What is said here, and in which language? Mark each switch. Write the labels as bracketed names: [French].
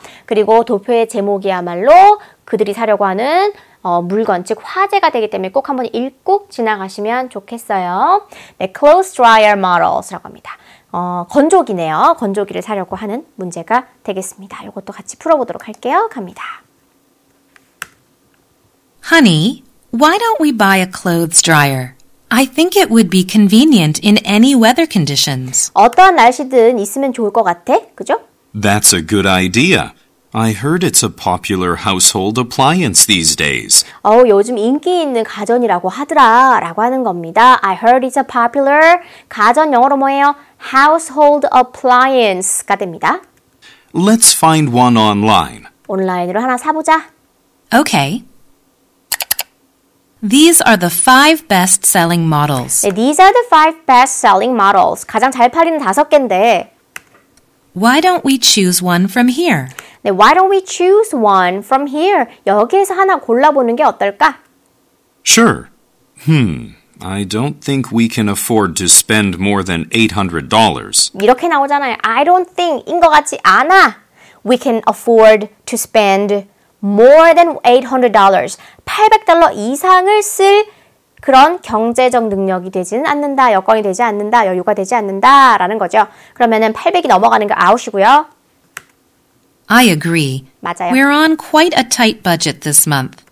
[Korean] 그리고 도표의 제목이야말로 그들이 사려고 하는 물건, 즉 화제가 되기 때문에 꼭 한번 읽고 지나가시면 좋겠어요. 네, clothes dryer models라고 합니다. 건조기네요. 건조기를 사려고 하는 문제가 되겠습니다. 이것도 같이 풀어보도록 할게요. 갑니다. [English] Honey, why don't we buy a clothes dryer? I think it would be convenient in any weather conditions. [Korean] 어떠한 날씨든 있으면 좋을 것 같아. 그죠? [English] That's a good idea. I heard it's a popular household appliance these days. [Korean] 요즘 인기 있는 가전이라고 하더라 라고 하는 겁니다. [English] I heard it's a popular [Korean] 가전 영어로 뭐예요? household appliance가 됩니다. [English] Let's find one online. [Korean] 온라인으로 하나 사보자. [English] Okay. These are the 5 best-selling models. 네, these are the 5 best-selling models. [Korean] 가장 잘 팔리는 5개인데 [English] Why don't we choose one from here? 네, why don't we choose one from here? [Korean] 여기에서 하나 골라보는 게 어떨까? [English] Sure. I don't think we can afford to spend more than $800. [Korean] 이렇게 나오잖아요. [English] I don't think [Korean] 인 것 같지 않아. [English] We can afford to spend more than $800. [Korean] $800 이상을 쓸 그런 경제적 능력이 되지는 않는다. 여건이 되지 않는다. 여유가 되지 않는다. 라는 거죠. 그러면은 800이 넘어가는 게 아웃이고요. [English] I agree. [Korean] 맞아요. [English] We're on quite a tight budget this month.